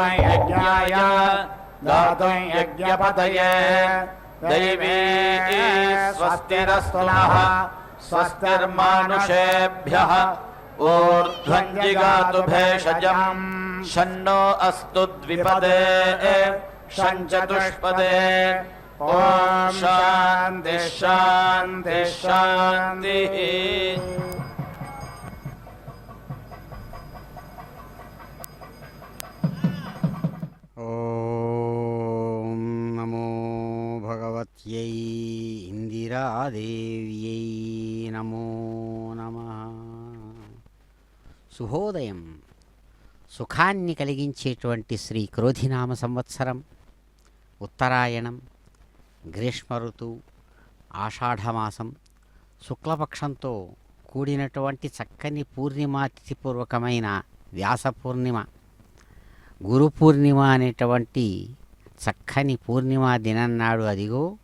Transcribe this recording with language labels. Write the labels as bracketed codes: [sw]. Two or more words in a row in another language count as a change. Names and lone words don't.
[sa] यज्ञाय गातुं यज्ञपतये दैवी स्वस्तिरस्तु नः स्वस्तिर्मानुषेभ्यः ऊर्ध्वं जिगातु भेषजम् शन्नो अस्तु द्विपदे शं चतुष्पदे ॐ शान्तिः शान्तिः शान्तिः। ఓం నమో భగవత్యై ఇందిరాదేవ్యై నమో నమః. [te] శుభోదయం. సుఖాన్ని కలిగించేటువంటి శ్రీ క్రోధినామ సంవత్సరం, ఉత్తరాయణం, గ్రీష్మ ఋతువు, ఆషాఢమాసం, శుక్లపక్షంతో కూడినటువంటి చక్కని పూర్ణిమాతిథిపూర్వకమైన వ్యాస పూర్ణిమ, గురు పూర్ణిమ అనేటువంటి చక్కని పూర్ణిమా దినన్నాడు అదిగో